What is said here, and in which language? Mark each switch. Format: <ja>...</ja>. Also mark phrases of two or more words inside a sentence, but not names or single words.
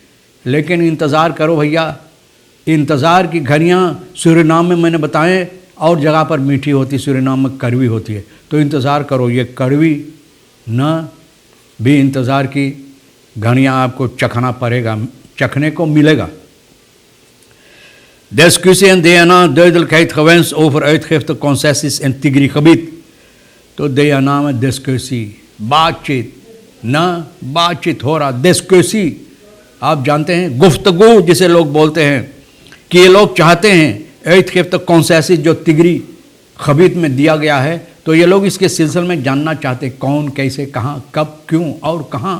<hns>लेकिन इंतज़ार करो भैया, इंतज़ार की घड़ियाँ सूरीनाम में मैंने बताएं और जगह पर मीठी होती, सूरीनाम में कड़वी होती है। तो इंतज़ार करो, ये कड़वी न भी इंतज़ार की घड़ियाँ आपको चखना पड़ेगा, चखने को मिलेगा।</hns> <nl>Discussie DNA duidelijkheid gewenst over uitgifte concessies in Tigri-gebied.</nl> <hns>तो DNA में डिस्कसी बातचीत ना, बातचीत हो रहा, डिस्कसी आप जानते हैं गुफ्तगू जिसे लोग बोलते हैं कि ये लोग चाहते हैं</hns> <nl>uitgifte concessies</nl> <hns>जो तिगरी खबीत में दिया गया है, तो ये लोग इसके सिलसिले में जानना चाहते हैं कौन, कैसे, कहाँ, कब, क्यों और कहाँ।</hns>